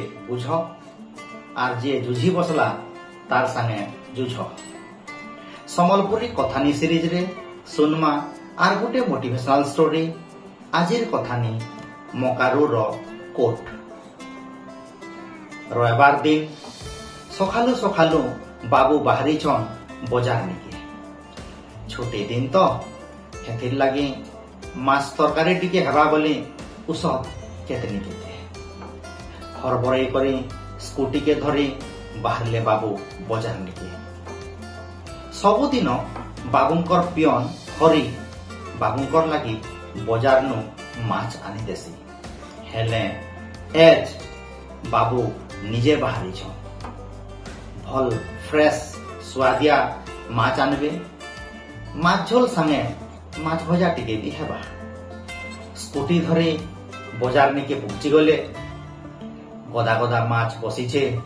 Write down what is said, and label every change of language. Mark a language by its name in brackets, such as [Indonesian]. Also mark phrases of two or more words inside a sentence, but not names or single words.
[Sambalpuri] बुझ आर जे जुझी बसला तार संगे जुझ। सम्बलपुरी कथानी सीरीज रे सुनमा आर गोटे [English] motivational story. [Sambalpuri] आजिर कथानी मकारू रो कोट। रविवार दिन सखालु सखालु बाबू बाहरी छन बजार निके। छुट्टी दिन तो हेथिर लगी माछ तरकारी टिके हेबा बोली उस केतनी केते हरबरई करी स्कूटी के धरी बाहरले बाबू बजार निके। सबुदिन बाबूंकर पियन हरी बाबूंकर लगी बजार नु माछ आनी देसी। हेले एज बाबू निजे बाहरी छन भल फ्रेश स्वादिया माछ आनबे। माछ झोल संगे माछ भजा टिके भी हेबा। स्कूटी धरी बजार निके पहुंची गले। गदा गदा माछ बसीछे।